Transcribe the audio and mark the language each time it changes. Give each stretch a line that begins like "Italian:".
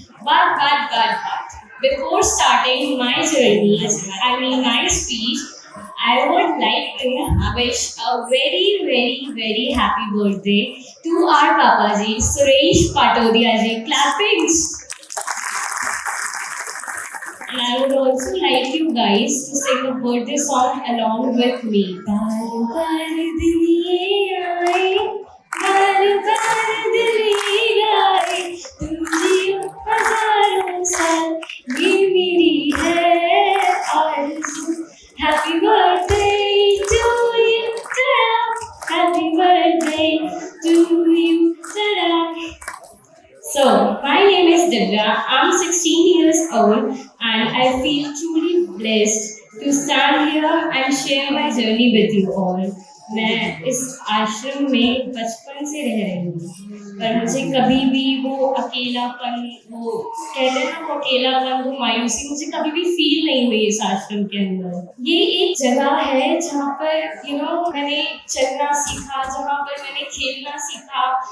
English: But, before starting my journey, my speech, I would like to wish a very happy birthday to our Papaji, Suresh Patodia ji. Clappings! And I would also like you guys to sing a birthday song along with me.
Hindi: बार बार दिन ये आए, बार बार दिल ये गाए, तुम जियो हजारों साल, ये मेरी है आरज़ू.
English: Happy birthday to you, ta-da! Happy birthday to you, ta-da! So, my name is Divya. I'm 16 years old and I feel truly blessed to stand here and share my journey with you all.
Hindi: मैं इस आश्रम में बचपन से रह रही हूँ, पर मुझे कभी भी वो अकेलापन, वो कहते हैं ना, वो अकेलापन, वो मायूसी मुझे कभी भी फील नहीं हुई इस आश्रम के अंदर. ये एक जगह है जहाँ पर मैंने चलना सीखा, जहाँ पर मैंने खेलना सीखा.